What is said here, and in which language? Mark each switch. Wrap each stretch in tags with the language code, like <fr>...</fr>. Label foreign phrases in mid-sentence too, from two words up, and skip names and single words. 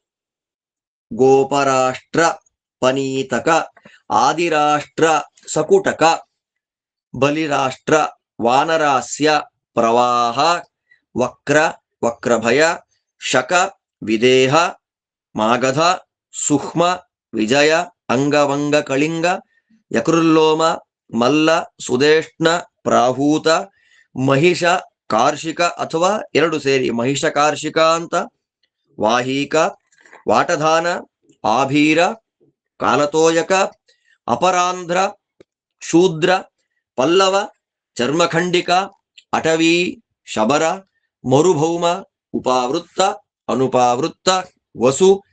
<kn>ಗೋಪರಾಷ್ಟ್ರ, ಪನೀತಕ, ಆದಿರಾಷ್ಟ್ರ, ಸಕುಟಕ, ಬಲಿರಾಷ್ಟ್ರ, ವಾನರಾಸ್ಯ, ಪ್ರವಾಹ, ವಕ್ರ, ವಕ್ರಭಯ, ಶಕ, ವಿದೇಹ, ಮಾಗಧ, ಸುಹ್ಮ, ವಿಜಯ, ಅಂಗವಂಗ, ಕಳಿಂಗ, ಯಕೃಲ್ಲೋಮ, ಮಲ್ಲ, ಸುದೇಷ್ಣ, ಪ್ರಾಹೂತ, ಮಹಿಷ ಕಾರ್ಷಿಕ ಅಥವಾ ಎರಡು ಸೇರಿ ಮಹಿಷ ಕಾರ್ಷಿಕ ಅಂತ, ವಾಹೀಕ, ವಾಟಧಾನ, ಆಭೀರ, ಕಾಲತೋಯಕ, ಅಪರಾಂಧ್ರ, ಶೂದ್ರ, ಪಲ್ಲವ, ಚರ್ಮಖಂಡಿಕ, ಅಟವಿ, ಶಬರ, ಮರುಭೌಮ, ಉಪಾವೃತ್ತ, ಅನುಪಾವೃತ್ತ, ವಸು,</kn>